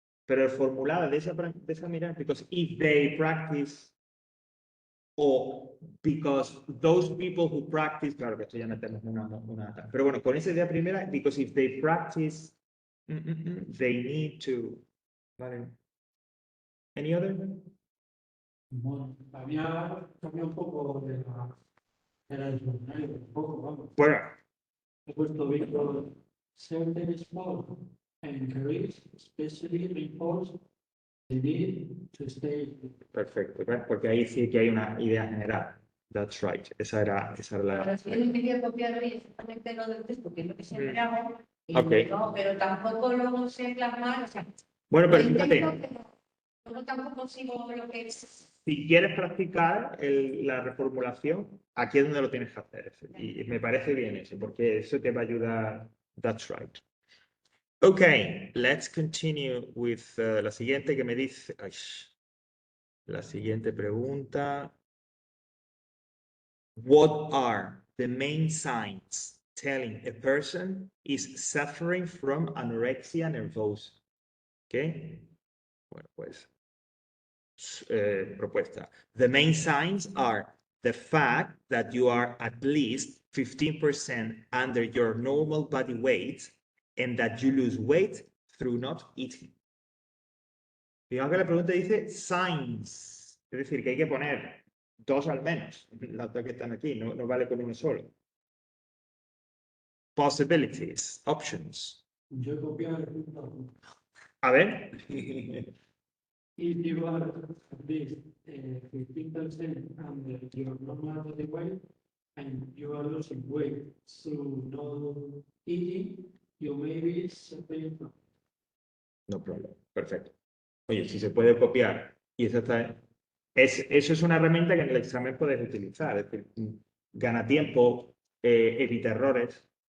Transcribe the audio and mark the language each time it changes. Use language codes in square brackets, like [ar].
[es] Pero el formulado de esa manera, [en] because if they practice, [es] o [en] because those people who practice, [es] claro que esto ya metemos una... Pero bueno, con esa idea primera, [en] because if they practice, they need to... ¿Vale? Any other? [es] Bueno, había cambiado un poco de la diccionario, un poco, vamos. Bueno, He puesto [en] because certain sport and careers especially reinforce the need to stay. [es] perfecto, ¿ves? Porque ahí sí que hay una idea general. [en] That's right. [es] Esa era Ahora, la... si yo me quería copiar hoy exactamente lo del texto, que es lo que siempre hago, y [en] Ok. [es] no, pero tampoco lo sé plasmar, o sea, Bueno, lo pero intento, fíjate, pero yo tampoco consigo lo que es. si quieres practicar la reformulación, aquí es donde lo tienes que hacer. Y me parece bien eso, porque eso te va a ayudar. [en] That's right. Okay, let's continue with [es] la siguiente que me dice. Ay, la siguiente pregunta. [en] What are the main signs telling a person is suffering from anorexia nervosa? ¿Ok? [es] Bueno, pues propuesta. [en] The main signs are the fact that you are at least 15% under your normal body weight and that you lose weight through not eating. [es] Digamos que la pregunta dice signs, es decir, que hay que poner dos al menos, las dos que están aquí, no vale con uno solo. [en] Possibilities, options. [es] Yo he copiado el punto. A ver. [en] If you are at least 15% under your normal body weight and you are losing weight through no eating, you may be suffering from. No problem. [es] Perfecto. Oye, si se puede copiar y eso está. Eso es una herramienta que en el examen puedes utilizar. Es decir, gana tiempo, evita errores.